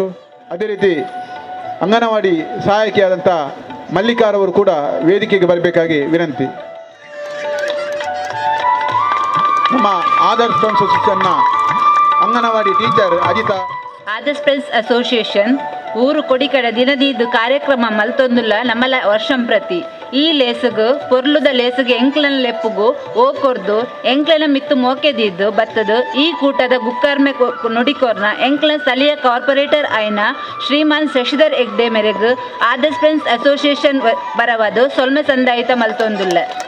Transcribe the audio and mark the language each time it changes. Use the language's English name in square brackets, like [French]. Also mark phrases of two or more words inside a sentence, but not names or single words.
[Kannada] ಅದೇ ರೀತಿ ಅಂಗನವಾಡಿ ಸಹಾಯಕಿಯಾದಂಥ ಮಲ್ಲಿಕಾರವರು ಕೂಡ ವೇದಿಕೆಗೆ ಬರಬೇಕಾಗಿ ವಿನಂತಿ. ನಮ್ಮ ಆದರ್ಶ್ ಫ್ರೆಂಡ್ಸ್ ಅಸೋಸಿಯೇಷನ್ನ ಅಂಗನವಾಡಿ ಟೀಚರ್ ಅಜಿತಾ. [Tulu] ಆದರ್ಶ್ ಫ್ರೆಂಡ್ಸ್ ಅಸೋಸಿಯೇಷನ್ ಊರು ಕೊಡಿಕಡ ದಿನದಿದ್ದು ಕಾರ್ಯಕ್ರಮ ಮಲ್ತೊಂದುಲ್ಲ ನಮ್ಮಲ ವರ್ಷಂ ಪ್ರತಿ ಈ ಲೇಸುಗು ಪೊರ್ಲುದ ಲೇಸುಗೆ ಎಂಕ್ಲನ ಲೆಪ್ಪುಗು ಓಕೊರ್ದು ಎಂಕ್ಲನ ಮಿತ್ತು ಮೋಕೆದಿದ್ದು ಬತ್ತದು ಈ ಕೂಟದ ಗುಕ್ಕರ್ಮೆ ನುಡಿಕೋರ್ನ ಎಂಕ್ಲನ ಸ್ಥಳೀಯ ಕಾರ್ಪೊರೇಟರ್ ಆಯ್ನ ಶ್ರೀಮಾನ್ ಶಶಿಧರ್ ಹೆಗ್ಡೆ ಮೇರೆಗು ಆದರ್ಶ್ ಫ್ರೆಂಡ್ಸ್ ಅಸೋಸಿಯೇಷನ್ ಬರವದು ಸೊಲ್ಮೆ ಸಂದಾಯಿತ ಮಲ್ತೊಂದುಲ್ಲ.